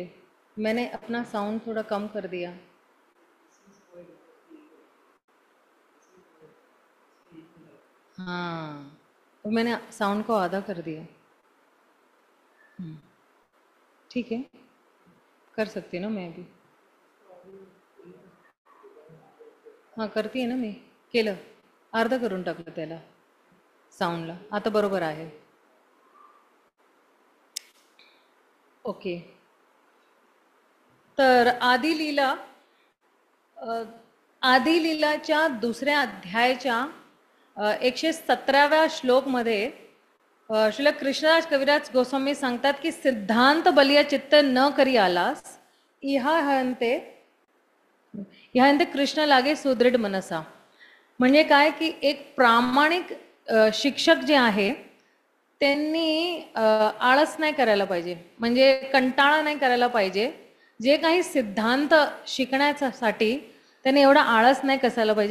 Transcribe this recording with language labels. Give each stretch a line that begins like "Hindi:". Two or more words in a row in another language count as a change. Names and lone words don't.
Hindi: मैंने अपना साउंड थोड़ा कम कर दिया. हाँ, तो मैंने साउंड को आधा कर दिया. ठीक है, कर सकती ना मैं भी.
Marathi: हां करते ना मी. केलं, अर्ध करून टाकलं त्याला साऊंडला. आता बरोबर आहे. ओके. तर आदिलीलाच्या दुसऱ्या अध्यायाच्या 117व्या श्लोकमध्ये श्रील कृष्णराज कविराज गोस्वामी सांगतात की
Bangla: সিদ্ধান্ত বলিয়া চিত্ত ন করি আলাস হ্যাহন্তে কৃষ্ণ লাগে সুদৃঢ় মনসা.
Marathi: म्हणजे काय की एक प्रामाणिक शिक्षक जे आहे त्यांनी आळस नाही करायला पाहिजे, म्हणजे कंटाळा नाही करायला पाहिजे. जे काही सिद्धांत शिकण्यासाठी त्यांनी एवढा आळस नाही कसायला पाहिजे.